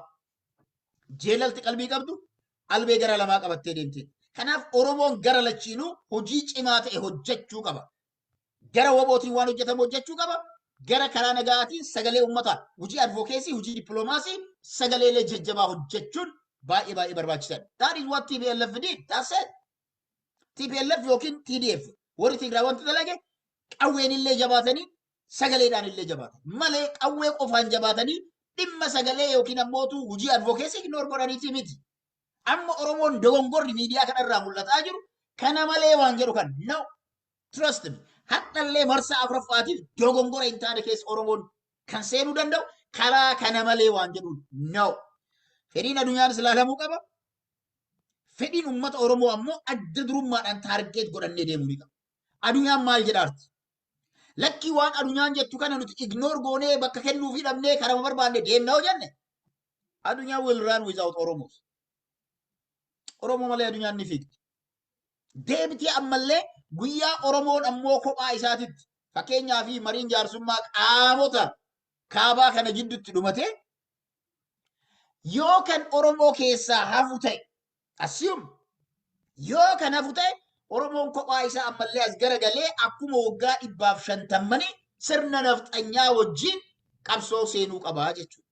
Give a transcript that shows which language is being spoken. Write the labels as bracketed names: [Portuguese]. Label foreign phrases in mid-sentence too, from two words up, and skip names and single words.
[Oromo] Jeelalti qalbii qabdu albee gara lamaa qabattee deemte. Kanaaf Oromoon gara lachiinuu hojii cimaa ta'e hojjechuu qaba. Gara wabootiin waan hojjetamu hojjechuu qaba. Gara karaa nagaatiin sagalee uummataa, hojii advokeesii, hojii dippiloomaasii, sagaleelee jajjabaa hojjechuun baay'ee barbaachisaadha. [English] That is what TPLF did. That's it. [Oromo] TPLF yookiin TDF warri Tigraay wanti dalage qawween illee jabaatanii sagaleedhaan illee jabaatan. Malee qawwee qofaan jabaatanii dhimma sagalee yookiin ammootu hojii advokeesii ignoor godhaniiti miti. Amma Oromoon dogongorri miidiyaa kanarraa mul'ataa jiru kana malee waan jedhu kan [English] no trust me. [Oromo] Hadhallee marsaa afuraffaatiif dogongora hin taane keessa Oromoon kan seenuu danda'u karaa kana malee waan jedhu no. Fedhiin addunyaanis ilaalamuu qaba. Fedhiin uummata Oromoo ammoo adda durummaadhaan taargeet godhannee deemuu ni qaba. Addunyaan maal jedhaarti? Lakkii waan addunyaan jettu kana nuti ignoor goonee bakka kennuu fi dhabnee karama barbaanne deemna hoo jenne addunyaan [English] will run without Oromos. [Oromo] Oromoo malee addunyaan ni fiigdi. Deebitii ammallee guyyaa Oromoon ammoo kophaa isaatitti fakkeenyaa fi mariin jaarsummaa qaamota kaabaa kana jidduutti dhumatee yoo kan Oromoo keessaa hafu ta'e assume yoo kan hafu ta'e Oromoon kophaa isaa ammallee as garagalee akkuma waggaa 150 sirna nafxanyaa wajjin qabsoo seenuu qabaa jechuudha.